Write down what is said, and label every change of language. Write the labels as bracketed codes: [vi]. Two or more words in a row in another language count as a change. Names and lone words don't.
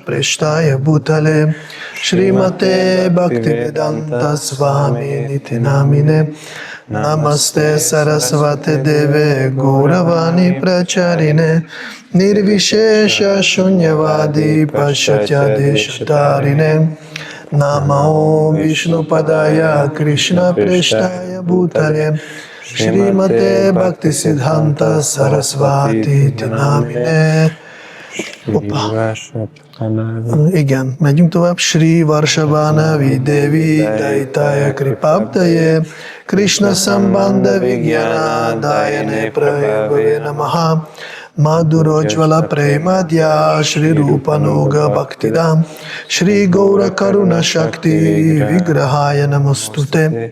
[sa] प्रेष्ठाय भूतले श्रीमते भक्तिवेदान्त स्वामि निति नामिने नमस्ते सारस्वते देवे गौरवाणी प्रचारिणे निर्विशेष शून्यवादि पाश्चात्य देशतारिणे नमो विष्णु पादाय कृष्ण प्रेष्ठाय भूतले श्रीमते भक्ति सिद्धान्त सरस्वती नामिने. [hu] Igen, megyünk tovább. [sa] श्री वार्षभानवी देवी दयिताय कृपाब्धये कृष्ण सम्बन्ध विज्ञान दायिने प्रभवे नमः माधुर्योज्ज्वल प्रेमाढ्य श्री रूपानुग भक्तिदम् श्री गौर करुणा शक्ति विग्रहाय नमोऽस्तु ते